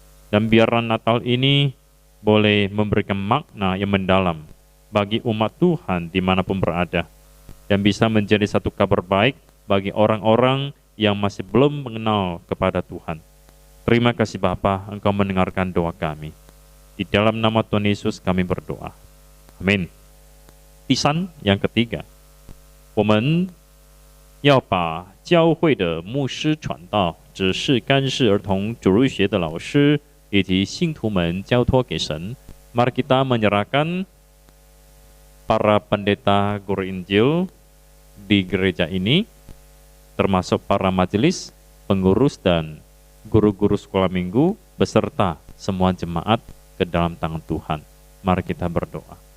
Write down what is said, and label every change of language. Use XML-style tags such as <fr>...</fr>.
<id>Dan biarlah Natal ini boleh memberikan makna yang mendalam bagi umat Tuhan dimanapun berada, dan bisa menjadi satu kabar baik bagi orang-orang yang masih belum mengenal kepada Tuhan. Terima kasih Bapa, Engkau mendengarkan doa kami. Di dalam nama Tuhan Yesus kami berdoa. Amin.</id> <zh>第三，</zh> <id>yang ketiga,</id> <zh>我们要把教会的牧师传道、指示干事儿童主日学的老师以及信徒们交托给神.</zh> <id>Mari kita menyerahkan para pendeta guru Injil di gereja ini, termasuk para majelis, pengurus dan guru-guru sekolah minggu beserta semua jemaat ke dalam tangan Tuhan. Mari kita berdoa.</id>